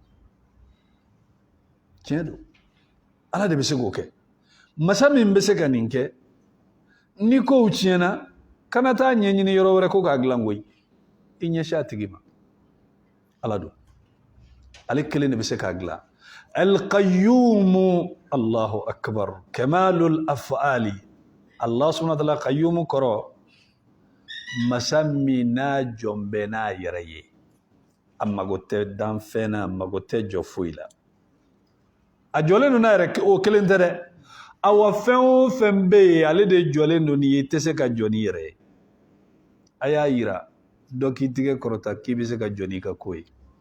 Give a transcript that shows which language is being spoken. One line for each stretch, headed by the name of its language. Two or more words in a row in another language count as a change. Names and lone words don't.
Bambara: tiɲɛ don Ala de bɛ se k'o kɛ masa min bɛ se ka nin kɛ ni kow tiɲɛna kana taa ɲɛɲini yɔrɔ wɛrɛ ko k'a dilan koyi i ɲɛsin a tigi ma Ala don ale kelen de bɛ se k'a dilan
Arabic: القيوم الله أكبر كمال أفعال الله سبحانه و
Bambara: ta'ala qayyum kɔrɔ masa min n'a jɔn bɛ n'a yɛrɛ ye a mago tɛ danfɛn na a mago tɛ jɔ foyi la a jɔlen don n'a yɛrɛ o kelen tɛ dɛ awa fɛn o fɛn bɛ yen ale de jɔlen don ni ye tɛ se ka jɔ ni yɛrɛ ye a y'a yira dɔ k'i tigɛ kɔrɔta k'i bɛ se ka jɔ n'i ka ko ye